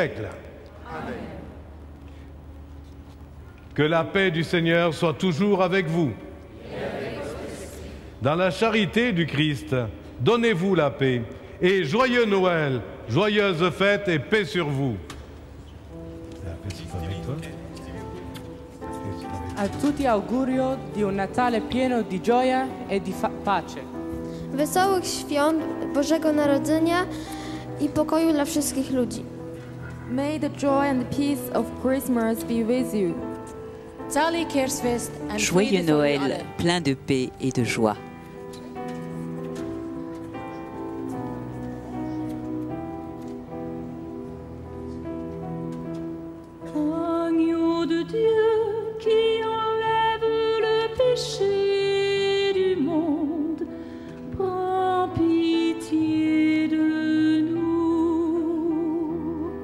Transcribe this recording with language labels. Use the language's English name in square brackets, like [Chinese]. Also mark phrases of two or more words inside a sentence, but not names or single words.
[French] » Amen. Que la paix du Seigneur soit toujours avec vous. dans la charité du Christ. Donnez-vous la paix. Et joyeux Noël, joyeuse fête et paix sur vous. [Italian] A tutti augurio di un Natale pieno di gioia e di pace. [Polish] Wesołych świąt Bożego Narodzenia i pokoju dla wszystkich ludzi. [English] May the joy and the peace of Christmas be with you. [French] Joyeux Noël, plein de paix et de joie. Agneau de Dieu qui enlève le péché du monde, prends pitié de nous.